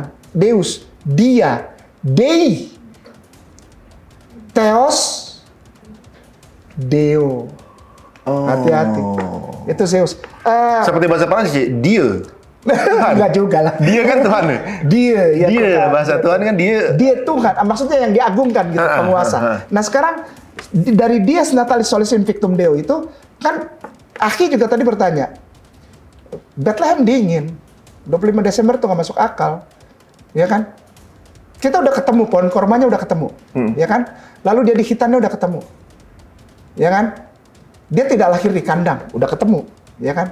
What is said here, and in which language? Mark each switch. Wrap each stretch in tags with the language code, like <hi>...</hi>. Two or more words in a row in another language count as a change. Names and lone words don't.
<la>Deus,</la> <id>dia,</id> <la>Dei, Theos, Deo.</la> <id>Hati-hati. Itu Zeus. Seperti bahasa Prancis, dia. Enggak juga lah. Dia kan Tuhan. Dia, bahasa Tuhan kan dia. Dia Tuhan. Maksudnya yang diagungkan gitu, penguasa. Nah sekarang dari</id> <la>Dies natalis solis invictum Deo</la> <id>itu kan Aki juga tadi bertanya, Bethlehem dingin, 25 Desember tuh nggak masuk akal, ya kan? Kita udah ketemu, pohon kormanya udah ketemu, ya kan? Lalu dia di hitannya udah ketemu, ya kan? Dia tidak lahir di kandang, udah ketemu, ya kan?</id>